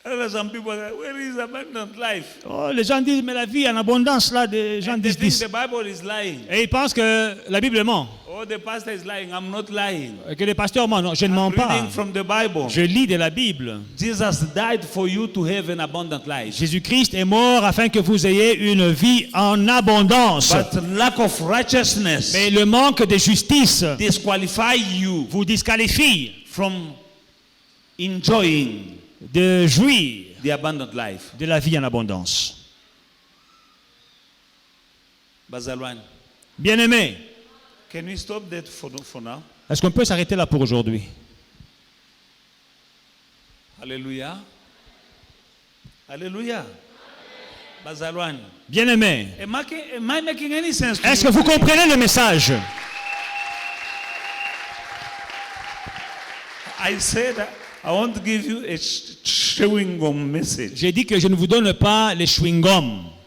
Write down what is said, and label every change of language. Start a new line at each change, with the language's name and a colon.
English: Some people say, where is abundant life?
French: Oh, les gens disent, mais la vie en abondance, là, les gens
English: And they
French: disent,
English: think the Bible is lying.
French: et ils pensent que la Bible ment.
English: Oh, the pastor is lying. I'm not lying.
French: Que les pasteurs mentent. Non, je ne mens pas.
English: Reading from the Bible.
French: Je lis de la Bible.
English: Jesus died for you to have an abundant life.
French: Jésus-Christ est mort afin que vous ayez une vie en abondance.
English: But lack of righteousness
French: Mais le manque de justice
English: disqualify you
French: vous disqualifie
English: from enjoying
French: de jouir
English: the abundant life.
French: de la vie en abondance.
Zulu: Bazalwan,
French: Bien-aimés,
English: can we stop that for now?
French: est-ce qu'on peut s'arrêter là pour aujourd'hui?
English: Hallelujah. Hallelujah. Bazalwan,
French: Bien-aimés,
English: am I making any sense to
French: est-ce
English: you?
French: que vous comprenez le message?
English: I said I want to give you a chewing gum message.
French: J'ai dit que je ne vous donne pas les chewing-gums.